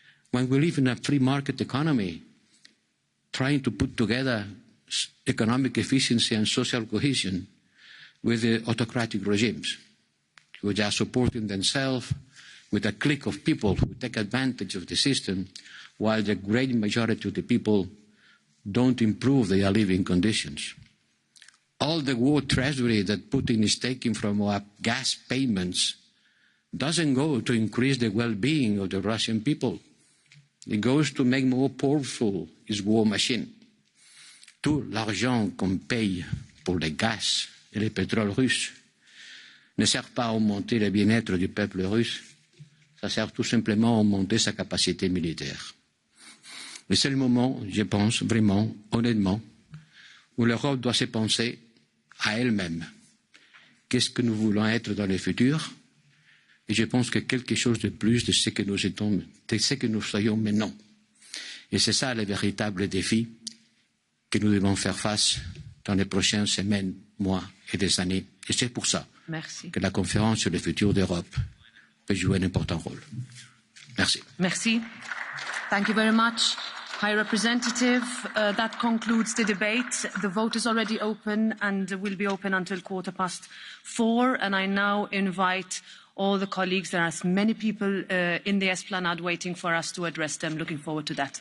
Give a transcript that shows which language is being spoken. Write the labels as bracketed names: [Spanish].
[English] When we live in a free market economy, trying to put together economic efficiency and social cohesion with the autocratic regimes, which are supporting themselves with a clique of people who take advantage of the system, while the great majority of the people don't improve their living conditions. All the war treasury that Putin is taking from our gas payments doesn't go to increase the well-being of the Russian people. It goes to make more powerful his war machine. [French] Tout l'argent qu'on paye pour le gaz et le pétrole russe ne sert pas à augmenter le bien-être du peuple russe, ça sert tout simplement à augmenter sa capacité militaire. Le seul moment, je pense vraiment, honnêtement, où l'Europe doit se penser à elle-même. Qu'est-ce que nous voulons être dans le futur? Et je pense que quelque chose de plus de ce que nous étions, de ce que nous soyons maintenant. Et c'est ça le véritable défi que nous devons faire face dans les prochaines semaines, mois et des années. Et c'est pour ça que la conférence sur le futur d'Europe peut jouer un important rôle. Merci. Merci. [English] Thank you very much, High Representative. That concludes the debate. The vote is already open and will be open until 4:15. And I now invite all the colleagues. There are as many people in the esplanade waiting for us to address them. Looking forward to that.